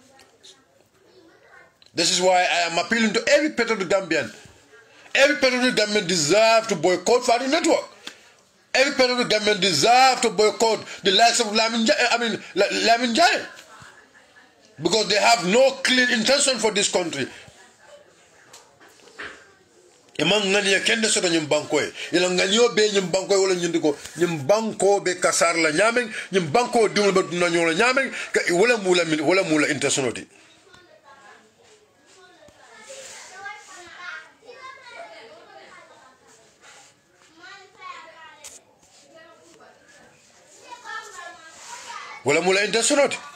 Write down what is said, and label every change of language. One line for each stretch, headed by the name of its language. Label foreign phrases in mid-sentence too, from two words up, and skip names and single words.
English: This is why I am appealing to every patriotic Gambian. Every patriotic Gambian deserves to boycott Fadi Network. Every patriotic Gambian deserves to boycott the likes of Lamin Jai. Because they have no clear intention for this country.
Mandingo: Imang ngani kende soto nyim banko e ila nganyo be nyim banko wala nyindiko nyim banko be kasar la nyameng nyim banko dum be na nyola nyameng wala mula intentionality. Wala mula intentionality.